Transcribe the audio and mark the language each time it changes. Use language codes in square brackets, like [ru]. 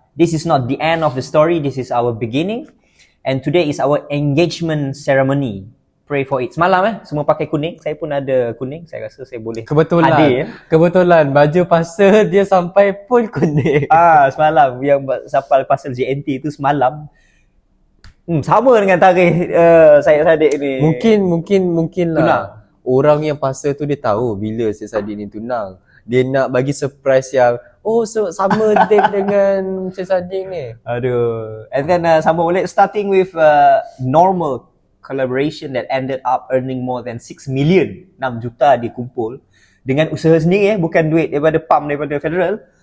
[en] This is not the end of the story, this is our beginning. And today is our engagement ceremony. Pray for it. [ms] Semalam semua pakai kuning. Saya pun ada kuning. Saya rasa saya boleh hadir. Kebetulan baju pasal dia sampai pun kuning. Semalam yang sampai pasal JNT itu semalam. Sama dengan tarikh Syed Saddiq ni. Mungkin lah. Tunang. Orang yang pasal tu dia tahu bila Syed Saddiq ni tunang. Dia nak bagi surprise yang sama date dengan Syed Saddiq ni. Aduh. [en] And then [ms] sambung balik, [en] starting with normal collaboration that ended up earning more than 6 million. [ms] 6 juta dia kumpul dengan usaha sendiri, bukan duit daripada PAM, daripada federal.